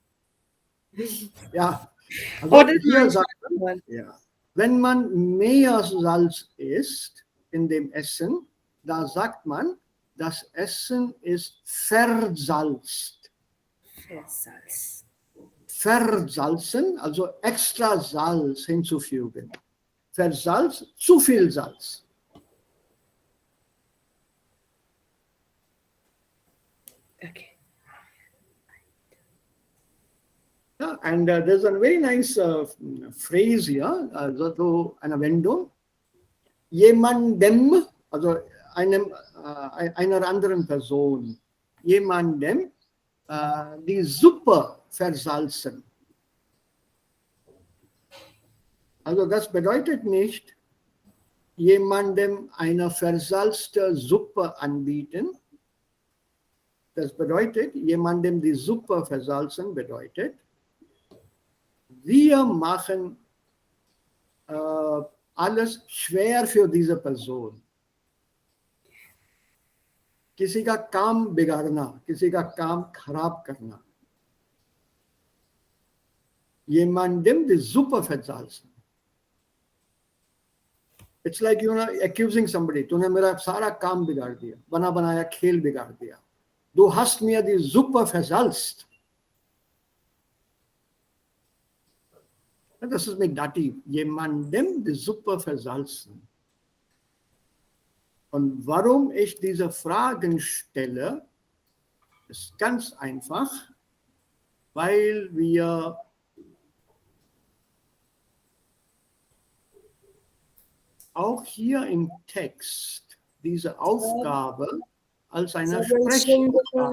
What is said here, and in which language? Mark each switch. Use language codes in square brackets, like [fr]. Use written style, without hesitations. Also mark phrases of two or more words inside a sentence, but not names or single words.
[de] Ja, also oder hier sagt man, ja, wenn man mehr Salz isst in dem Essen, da sagt man, das Essen ist versalzt. Versalzen, also extra Salz hinzufügen. Versalzt, zu viel Salz. Okay. [en] Yeah, and there's a very nice phrase here, [de] also eine Wendung. Jemandem, also einer anderen Person, jemandem die Suppe versalzen. Also das bedeutet nicht, jemandem eine versalzte Suppe anbieten. Das bedeutet, jemandem die Suppe versalzen bedeutet, wir machen alles schwer für diese Person. [hi] किसी का काम बिगाड़ना, किसी का काम खराब करना. [de] jemandem die Suppe versalzen. [en] It's like, accusing somebody. [hi] तूने मेरा सारा काम बिगाड़ दिया, बना बनाया खेल बिगाड़ दिया. [de] Du hast mir die Suppe versalzt. Das ist mit Dativ. Jemandem die Suppe versalzen. Und warum ich diese Fragen stelle, ist ganz einfach, weil wir auch hier im Text diese Aufgabe als eine Sprechaufgabe.